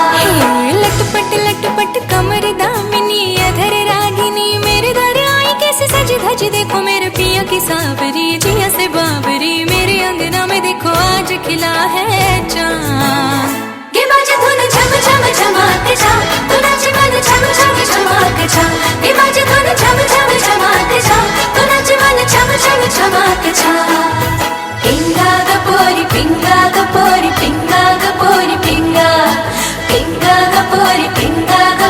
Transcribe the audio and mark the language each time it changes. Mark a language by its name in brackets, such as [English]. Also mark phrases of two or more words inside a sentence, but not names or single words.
[Hindi] लटपट कमर दामिनी अधर रागिनी मेरे दर आई कैसे सज धज देखो मेरे पिया की सावरी जिया से बावरी मेरे अंगना में देखो आज खिला है चाँद ये बाजे धुन झम झम झमाक झा तो नाचे मन झम झम झमाक झा ये बाजे धुन झम झम झमाक झा तो नाचे मन झम झम झमाक झा [Marathi] पिंगा ग पोरी पिंगा पिंगा ग पोरी पिंगा पिंगा ग पोरी पिंगा